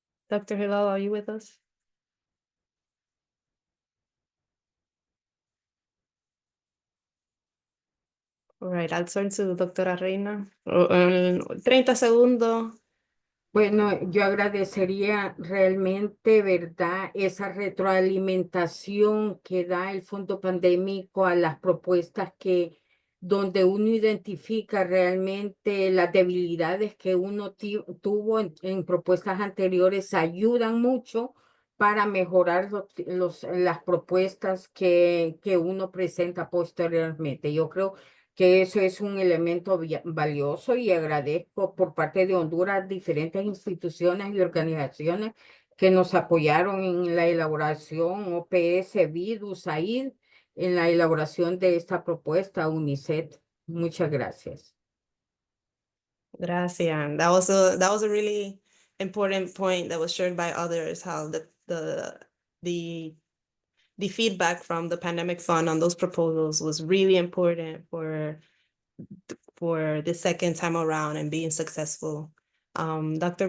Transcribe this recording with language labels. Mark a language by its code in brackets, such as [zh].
[en] Dr. Hilal, are you with us? All right, I'll turn to doctora Reina. [es] 30 segundos. Bueno, yo agradecería realmente, ¿verdad?, esa retroalimentación que da el Fondo Pandémico a las propuestas donde uno identifica realmente las debilidades que uno tuvo en propuestas anteriores, ayudan mucho para mejorar las propuestas que uno presenta posteriormente. Yo creo que eso es un elemento valioso y agradezco por parte de Honduras diferentes instituciones y organizaciones que nos apoyaron en la elaboración, OPS, BID, USAID, en la elaboración de esta propuesta, UNICEF. Muchas gracias. Gracias. [en] That was a really important point that was shared by others, how the feedback from the pandemic fund on those proposals was really important for the second time around and being successful. Dr.